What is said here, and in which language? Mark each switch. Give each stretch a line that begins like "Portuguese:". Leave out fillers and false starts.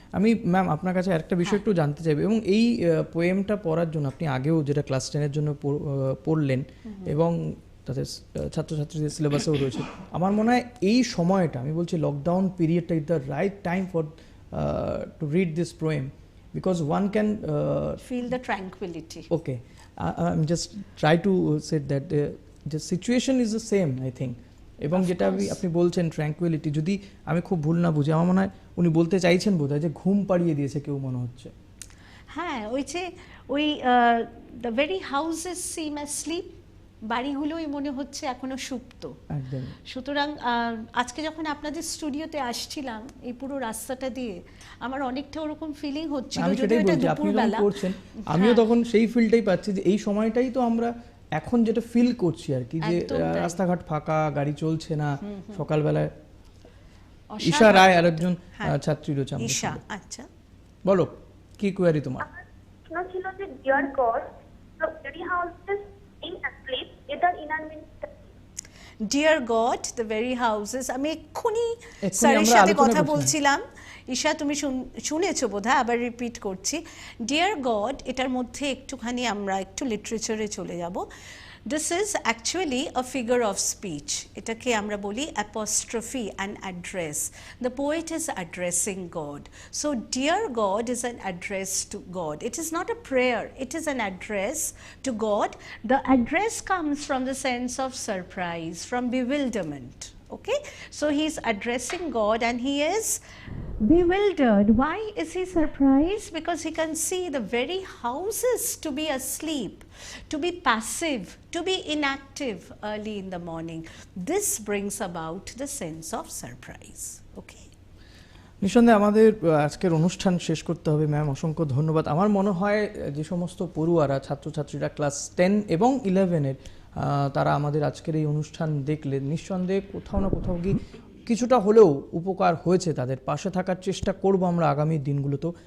Bangla: আমি ম্যাম আপনার কাছে আরেকটা বিষয় একটু জানতে চাইবো, এবং এই পোয়েমটা পড়ার জন্য আপনি আগেও যেটা ক্লাস 10 এর জন্য পড়লেন এবং তাদের ছাত্রছাত্রীদের সিলেবাসেও রয়েছে, আমার মনে হয় এই সময়টা, আমি বলছি lockdown পিরিয়ডটা
English: Is the right time for to read this poem, because one can feel the tranquility. Okay, I'm just try to say that the situation is the same, I think.
Bangla: এবং যেটা আপনি বলছেন ট্র্যাঙ্কুইলিটি, যদি আমি খুব ভুল না বুঝি, আমার মনে হয় উনি বলতে চাইছেন বোধহয় যে ঘুম পাড়িয়ে দিয়েছে কেউ, মনে হচ্ছে। হ্যাঁ, ওই
English: the very houses seem asleep,
Bangla: বাড়িগুলোই মনে হচ্ছে এখনো সুপ্ত। একদম। সুতরাং আজকে যখন আপনাদের স্টুডিওতে আসছিলাম এই পুরো রাস্তাটা দিয়ে, আমার অনেকটা ওরকম ফিলিং হচ্ছিল, যদিও এটা দুপুরবেলা। আমিও তখন সেই ফিলটাই পাচ্ছি যে এই সময়টাই তো আমরা এখন যেটা ফিল করছি আর কি, যে রাস্তাঘাট ফাঁকা, গাড়ি চলছে না, সকালবেলায়। ঈশা রায় আরেকজন ছাত্রী রয়েছে। ঈশা, আচ্ছা বলো কি কোয়ারি তোমার? আমার ছিল যে
English: dear God, the very houses in asleep,
Bangla: এটার inner meaning.
English: dear God, the very houses,
Bangla: আমি এক্ষুনি স্যারের সাথে কথা বলছিলাম। ঈশা, তুমি শুনেছো বোধহয়, আবার রিপিট করছি। ডিয়ার গড, এটার মধ্যে একটুখানি আমরা একটু লিটারেচারে চলে যাব।
English: This is actually a figure of speech.
Bangla: এটাকে আমরা বলি
English: apostrophe, an address. The poet is addressing God. So dear God is an address to God. It is not a prayer, it is an address to God. The address comes from the sense of surprise, from bewilderment. Okay, so he is addressing God and he is bewildered. Why is he surprised? Because he can see the very houses to be asleep, to be passive, to be inactive early in the morning. This brings about the sense of surprise. Okay.
Bangla: নিঃসন্দেহে আমাদের আজকের অনুষ্ঠান শেষ করতে হবে। Ma'am, অসংখ্য ধন্যবাদ। আমার মনে হয় যে সমস্ত পড়ুয়ারা, ছাত্রছাত্রীরা ক্লাস 10 এবং 11-এর তারা আমাদের আজকের এই অনুষ্ঠান দেখলে নিঃসন্দেহে কোথাও না কোথাও কি কিছুটা হলেও উপকার হয়েছে, তাদের পাশে থাকার চেষ্টা করব আমরা আগামী দিনগুলোতেও।